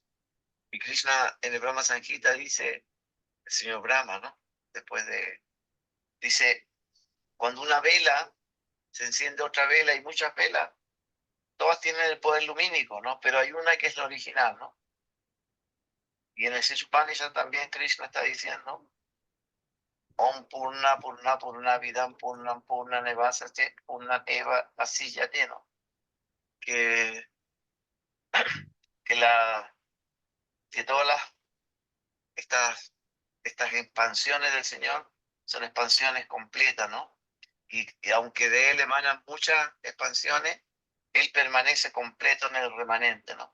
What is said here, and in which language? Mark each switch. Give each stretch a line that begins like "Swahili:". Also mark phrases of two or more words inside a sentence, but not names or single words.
Spanish: Y Krishna en el Brahma Samhita dice, el señor Brahma, ¿no? Dice, cuando una vela se enciende otra vela y muchas velas, todas tienen el poder lumínico, ¿no? Pero hay una que es la original, ¿no? Y en el Upanishad también Krishna está diciendo,
Sanskrit: Om Purna Purna Purna Vidam Purnam Purna Nevasate Purna Eva Asiyate,
Spanish: ¿no? Que todas estas expansiones del Señor son expansiones completas, ¿no? Y aunque de Él emanan muchas expansiones, Él permanece completo en el remanente, ¿no?